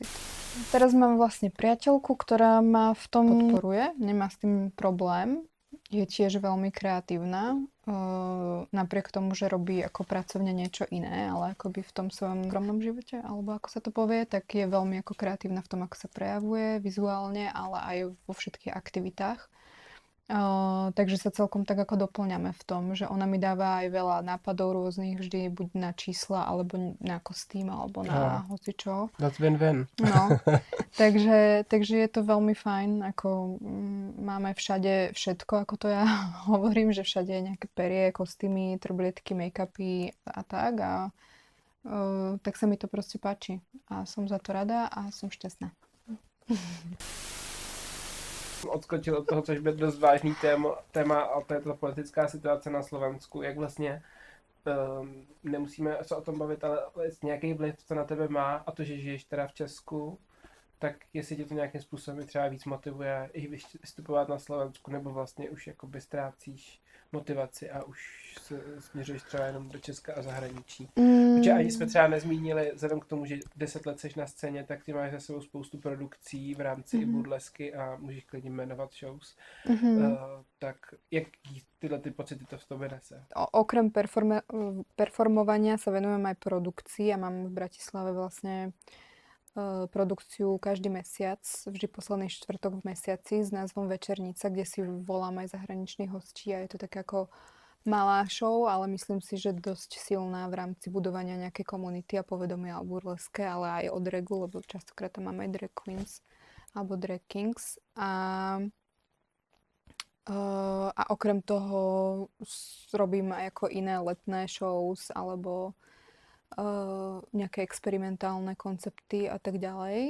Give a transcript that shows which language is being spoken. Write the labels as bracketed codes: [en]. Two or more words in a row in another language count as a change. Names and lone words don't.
[sk] Teraz mám vlastne priateľku, ktorá ma v tom podporuje, nemá s tým problém, je tiež veľmi kreatívna, napriek tomu, že robí ako pracovne niečo iné, ale akoby v tom svojom skromnom živote, alebo ako sa to povie, tak je veľmi ako kreatívna v tom, ako sa prejavuje vizuálne, ale aj vo všetkých aktivitách. Takže sa celkom tak ako doplňame v tom, že ona mi dáva aj veľa nápadov rôznych, vždy buď na čísla, alebo na kostým, alebo na hocičo. [en] That's win-win. [sk] No, takže je to veľmi fajn, ako máme všade všetko, ako to ja hovorím, že všade je nejaké perie, kostýmy, trblietky, make-upy a tak a tak sa mi to proste páči a som za to rada a som šťastná. [cs] Odskočil od toho, což byl dost vážný téma a to je ta politická situace na Slovensku, jak vlastně nemusíme se o tom bavit, ale nějaký vliv, co na tebe má a to, že žiješ teda v Česku, tak jestli tě to nějakým způsobem třeba víc motivuje i vystupovat na Slovensku, nebo vlastně už jakoby ztrácíš motivaci a už se směřuješ třeba jenom do Česka a zahraničí. Protože ani jsme třeba nezmínili, vzhledem k tomu, že 10 let seš na scéně, tak ty máš za sebou spoustu produkcí v rámci i burlesky a můžeš klidně jmenovat shows. Tak jaký tyhle ty pocity to v tobě nese? [sk] Okrem performovania sa venujem aj produkcii a mám v Bratislave vlastne produkciu každý mesiac, vždy posledný štvrtok v mesiaci s názvom Večernica, kde si volám aj zahraničných hostí a je to tak ako malá show, ale myslím si, že dosť silná v rámci budovania nejakej komunity a povedomia o burleske, ale aj o dragu, lebo častokrát tam máme aj [en] drag queens [sk] alebo [en] drag kings [sk] a okrem toho robím aj ako iné letné shows alebo nejaké experimentálne koncepty a tak ďalej.